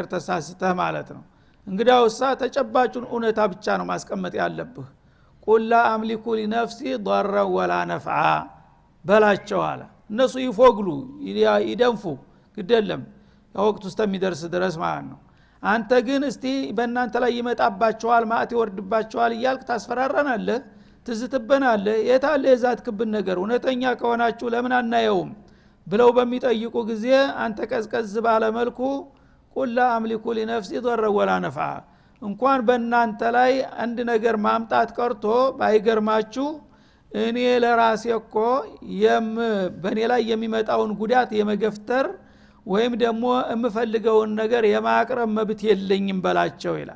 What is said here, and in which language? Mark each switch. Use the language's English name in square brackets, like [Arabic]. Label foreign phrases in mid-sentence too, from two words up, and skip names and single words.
[Amharic] ተሳስተህ ማለት ነው። እንግዲያውሳ ተጨባጩን እውነታ ብቻ ነው ማስቀመጥ ያለብህ። [Arabic] قل لا أملك لنفسي ضرا ولا نفعا [Amharic] በላቸው አለ። እነሱ ይፎግሉ ይደንፉ ግደለም ወቅቱ እስከሚደርስ ድረስ ማለት ነው። አንተ ግን እስቲ በእናንተ ላይ ይመጣባቸዋል ማዕት ይወርድባቸዋል እያልክ ታስፈራራናለህ ትዝትበናለህ የታለ የዛትክብን ነገር እውነተኛ ከሆናችሁ ለምን አናየውም ብለው በሚጠይቁ ጊዜ አንተ ቀዝቀዝ ባለ መልኩ ቁል [Arabic] لا أملك لنفسي ضرا ولا نفعا [Amharic] እንኳን በእናንተ ላይ አንድ ነገር ማምጣት ቀርቶ ባይገርማችሁ እኔ ለራሴ እኮ በእኔ ላይ የሚመጣውን ጉዳት የመገፍተር ወይም ደግሞ የምፈልገውን ነገር የማቅረብ መብት የለኝም በላቸው ይላል።